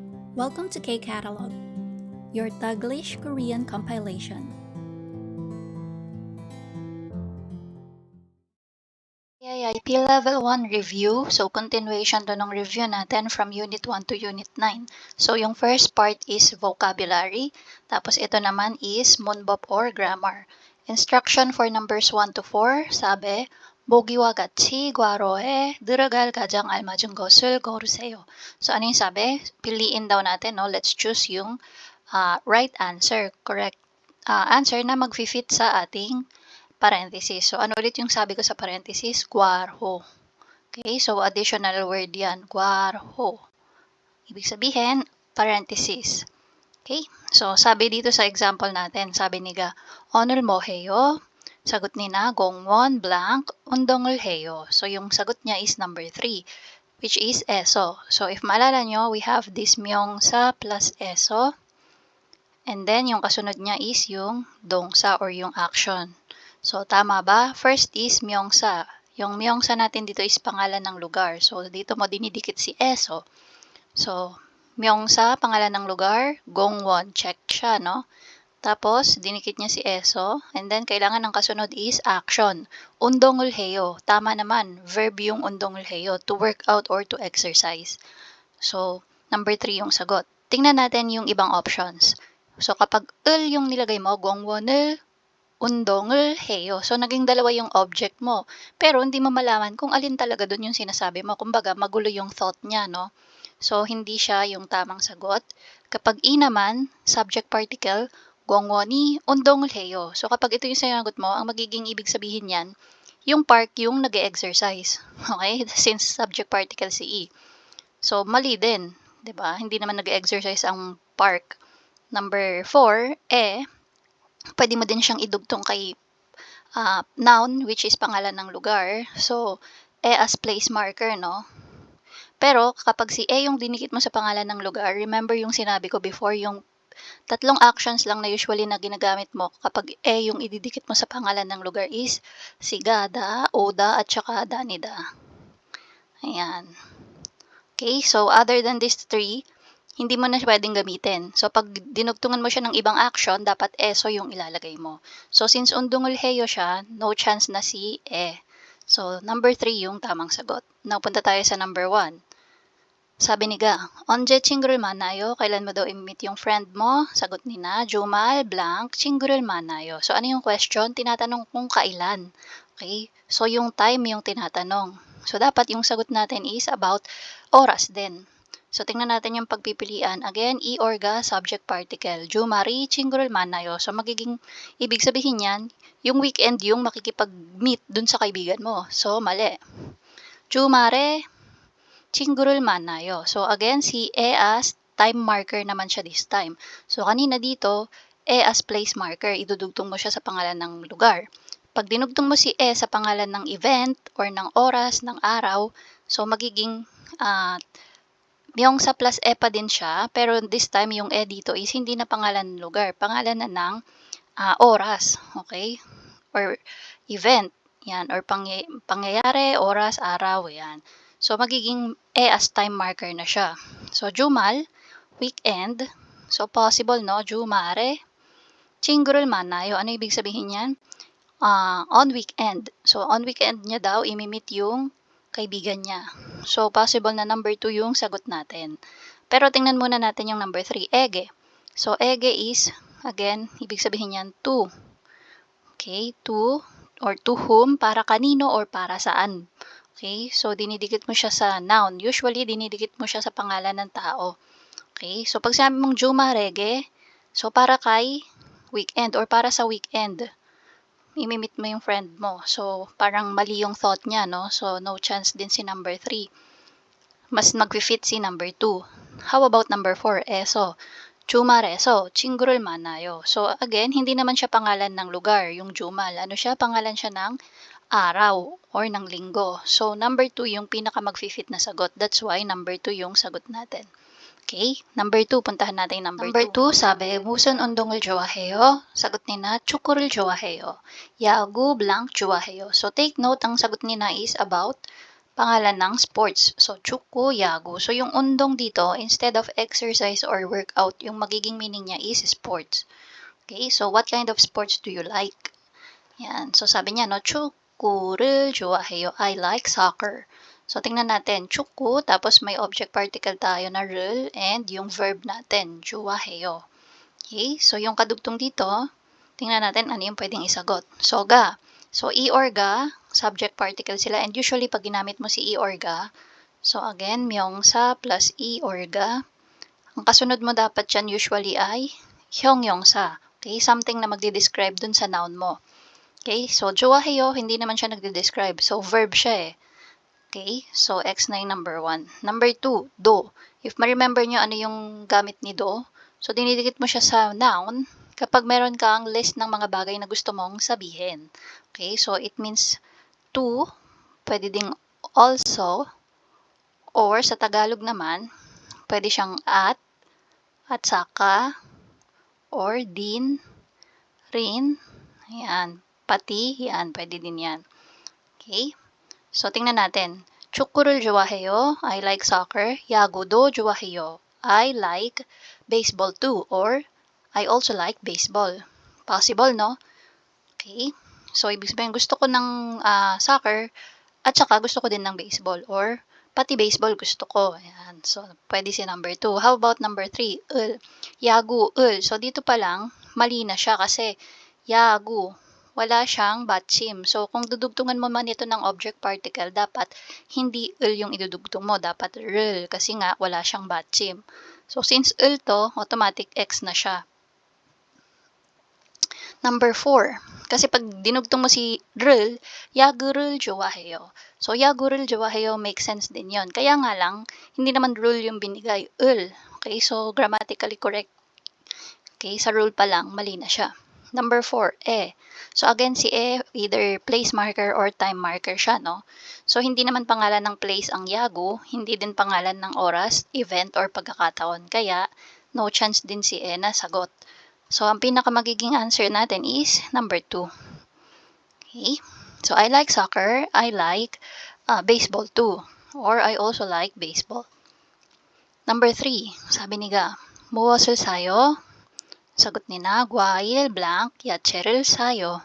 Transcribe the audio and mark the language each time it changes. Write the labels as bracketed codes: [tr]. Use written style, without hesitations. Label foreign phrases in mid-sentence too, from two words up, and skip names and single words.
[en] Welcome to K-Catalog, your Taglish Korean compilation. AIP Level 1 Review. So, continuation to [tl] ng review natin from Unit 1 to Unit 9. So, yung [en] first part is vocabulary. [tl] Tapos, ito naman is munbop or grammar. [en] Instruction for numbers 1 to 4. [tl] Sabi, [ko] 보기와 같이 괄호에 들어갈 가장 알맞은 것을 고르세요. [tl] So, ano yung sabi? Piliin daw natin, [en] no? Let's choose yung right answer, correct answer [tl] na mag-fit sa ating [en] parenthesis. [tl] So, ano ulit yung sabi ko sa parenthesis? [ko] Guarho. [en] Okay, so [tl] additional word yan. [ko] Guarho. [tl] Ibig sabihin, parenthesis. Okay, so sabi dito sa example natin, sabi niga, [ko] 오늘 뭐 해요? [tl] Sagot ni na, [ko] gongwon blank, 운동을 해요. [tl] So, yung sagot niya is number 3, [en] which is eso. [tl] So, if maalala nyo, [en] we have this myongsa plus eso. And then, [tl] yung kasunod niya is yung dongsa or yung action. So, tama ba? [en] First is myongsa. [tl] Yung myongsa natin dito is pangalan ng lugar. So, dito mo dinidikit si eso. So, myongsa, pangalan ng lugar. Gongwon, check siya, no? Tapos, dinikit niya si eso. [en] And then, kailangan [tl] ng kasunod is action. [ko] 운동을 해요. [tl] Tama naman. Verb yung [ko] 운동을 해요. [en] To work out or to exercise. [tl] So, number 3 yung sagot. Tingnan natin yung ibang options. So, kapag yung nilagay mo, gongwonul, [ko] 운동을 해요. [tl] So, naging dalawa yung object mo. Pero, hindi mo malaman kung alin talaga dun yung sinasabi mo. Kumbaga, magulo yung thought niya, no? So, hindi siya yung tamang sagot. Kapag naman, subject particle, gongwoni, [ko] 운동을 해요. [tl] So, kapag ito yung sinagot mo, ang magiging ibig sabihin yan, [en] yung park yung nag-e-exercise. Okay? Since subject particle [tl] si E. So, mali din. 'Di ba? Hindi naman nag-e-exercise ang park. Number 4, pwede mo din siyang idugtong kay noun, [en] which is pangalan [tl] ng lugar. [en] So, as place marker, no? [tl] Pero, kapag si yung dinikit mo sa pangalan ng lugar, [en] remember yung sinabi ko before, [tl] yung tatlong actions lang na usually na ginagamit mo kapag yung ididikit mo sa pangalan ng lugar is sigada, oda, at saka danida. Ayan. [en] Okay, so other than these three, [tl] hindi mo na siya pwedeng gamitin. So, pag dinugtungan mo siya ng ibang action, dapat eso yung ilalagay mo. So, since undungul heyo siya, no chance na si e. So, number 3 yung tamang sagot. Now, punta tayo sa number 1. Sabi ni Ga, [ko] 언제 친구를 만나요? [tl] Kailan mo daw i-meet yung friend mo? Sagot ni na, [ko] 주말 blank, 친구를 만나요. [tl] So, ano yung question? Tinatanong kung kailan. [en] Okay? [tl] So, yung time yung tinatanong. So, dapat yung sagot natin is about oras din. So, tingnan natin yung pagpipilian. [en] Again, or ga, subject particle. [ko] 주말이 친구를 만나요. [tl] So, magiging, ibig sabihin yan, yung weekend yung makikipag-meet dun sa kaibigan mo. So, mali. [ko] 주말에 친구를 만나요. [tl] So, again, si [en] as time marker naman siya this time. [tl] So, kanina dito, as place marker. Idudugtong mo siya sa pangalan ng lugar. Pag dinugtong mo si sa pangalan ng event or ng oras, ng araw, so, magiging myongsa plus pa din siya, [en] pero this time [tl] yung dito is hindi na pangalan ng lugar, pangalan na ng oras, okay? Or event, yan, or pangyayari, oras, araw, yan. So, magiging as time marker na siya. So, jumal, weekend, so possible, no? [ko] Jumare, 친구를 만나요. [tl] Ano ibig sabihin yan? [en] On weekend. [tl] So, on weekend niya daw, imimit yung kaibigan niya. So, possible na number 2 yung sagot natin. Pero tingnan muna natin yung number 3, ege. So, ege is, again, ibig sabihin yan, [en] to. Okay, to, or to whom, [tl] para kanino, or para saan. Okay, so dinidikit mo siya sa noun. Usually, dinidikit mo siya sa pangalan ng tao. Okay, so pag sabi mong [ko] 주말에게, [tl] so para kay weekend, or para sa weekend imimit mo yung friend mo. So, parang mali yung thought niya, no? So, no chance din si number 3. Mas mag-fit si number 2. How about number 4? Eso. [ko] Jumareso, 친구를 만나요. [tl] So, again, hindi naman siya pangalan ng lugar, yung Jumal. Ano siya? Pangalan siya ng araw or ng linggo. So, number 2 yung pinaka mag-fit na sagot. That's why number 2 yung sagot natin. Okay, number 2, puntahan natin number 2. [ko] 사배 무슨 운동을 좋아해요? [tl] 사got ni na, [ko] 축구를 좋아해요. 야구 blank 좋아해요. [en] So take note, [tl] ang sagot ni na is about pangalan ng sports. [en] So, [ko] 축구, 야구. [tl] So, yung undong dito, instead of exercise or workout, yung magiging meaning niya is sports. [en] Okay, so what kind of sports do you like? [tl] Yan. So, sabi niya, no, [ko] 축구를 좋아해요. [en] I like soccer. So, [tl] tingnan natin. 축구, tapos may object particle tayo na 를, and yung verb natin, [ko] 좋아해요. [tl] Okay, so yung kadugtong dito, tingnan natin ano yung pwedeng isagot. [ko] Soga. [tl] So, e or ga, subject particle sila. And usually, pag ginamit mo si e or ga, so again, myongsa plus e or ga. Ang kasunod mo dapat dyan usually ay hyongyongsa. Okay, something na magde-describe dun sa noun mo. Okay, so 좋아해요, hindi naman siya nagde-describe. So, verb siya eh. Okay, so X na yung number 1. Number 2, do. [en] If ma-remember [tl] nyo ano yung gamit ni do, so dinidikit mo siya sa noun kapag meron kang list ng mga bagay na gusto mong sabihin. [en] Okay, so it means to, [tl] pwede ding also, or sa Tagalog naman, pwede siyang at saka, or din, rin, yan, pati, yan, pwede din yan. Okay, so tingnan natin. [ko] 축구를 좋아해요. [en] I like soccer. [ko] 야구도 좋아해요. [en] I like baseball too, or I also like baseball. Possible, no? Okay. So, [tl] ibig sabihin, gusto ko ng soccer at saka gusto ko din ng baseball, or pati baseball gusto ko. Ayan. So, pwede si number 2. How about number 3? [ko] Yagu, So, [tl] dito pa lang, mali na siya kasi yagu, wala siyang batchim. So, kung dudugtungan mo man ito ng object particle, dapat hindi yung idudugtong mo. Dapat rl kasi nga wala siyang batchim. So, since to, automatic X na siya. Number 4. Kasi pag dinugtong mo si rl, 야구를 좋아해요. [en] So, [ko] 야구를 좋아해요 [en] makes sense din yon. [tl] Kaya nga lang, hindi naman rule yung binigay, Okay, [en] so grammatically correct. [tl] Okay, sa rule pa lang, mali na siya. Number 4, So again, si either place marker or time marker siya, no? So hindi naman pangalan ng place ang yagu, hindi din pangalan ng oras, event, or pagkakataon. Kaya, no chance din si na sagot. So ang pinaka magiging answer natin is number 2. [en] Okay? So I like soccer, I like baseball too, or I also like baseball. Number 3, [ko] 사비 니가 무엇을 사요? [tl] Sagot ni na, [ko] 과일 blank 야채를 사요.